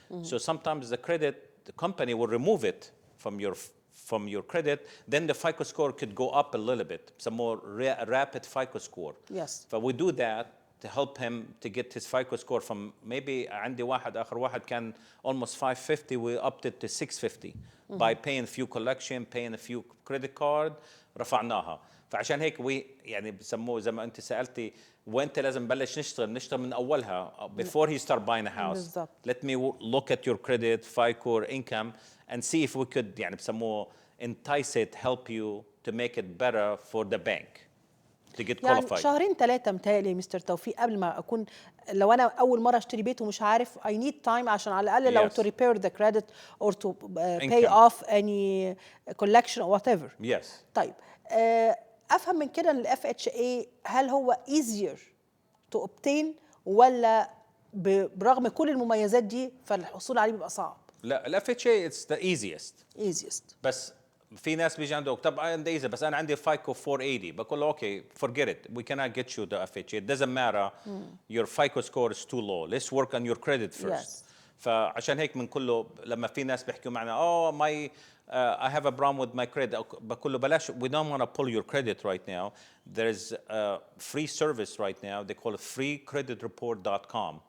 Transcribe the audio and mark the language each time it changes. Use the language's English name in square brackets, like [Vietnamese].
[English] So sometimes the company will remove it from your credit, then the FICO score could go up a little bit, some more rapid FICO score. Yes. But we do that to help him to get his FICO score from maybe [Arabic] عندي واحد آخر واحد كان [English] almost 550 we upped it to 650 by paying a few collection, paying a few credit card [Arabic] رفعناها. فعشان هيك يعني بسموه زي ما انت سألتي وانت لازم نبلش نشتغل من اولها [English] before he start buying a house. [Arabic] بالضبط. [English] Let me look at your credit, FICO or income and see if we could [Arabic] يعني بسموه [English] entice it, help you to make it better for the bank to get qualified. [Arabic] يعني شهرين 3 متهيألي مستر توفيق قبل ما اكون لو انا اول مره اشتري بيت ومش عارف [English] I need time [Arabic] عشان على الاقل لو [English] to repair the credit or to pay off any collection or whatever. Yes. [Arabic] طيب افهم من كده ان الاف اتش اي هل هو [English] easier to obtain [Arabic] ولا برغم كل المميزات دي فالحصول عليه بيبقى صعب؟ لا الاف اتش اي [English] it's the easiest. [Arabic] بس في ناس بيجي عنده طب عندي ايزي بس انا عندي فايكو 480 بقول له [English] Okay forget it we cannot get you the FHA it doesn't matter your FICO score is too low let's work on your credit first. Yes. [Arabic] فعشان هيك من كله لما في ناس بيحكوا معنا [English] my I have a problem with my credit [Arabic] بقول له بلاش [English] we don't want to pull your credit right now there's a free service right now they call it freecreditreport.com.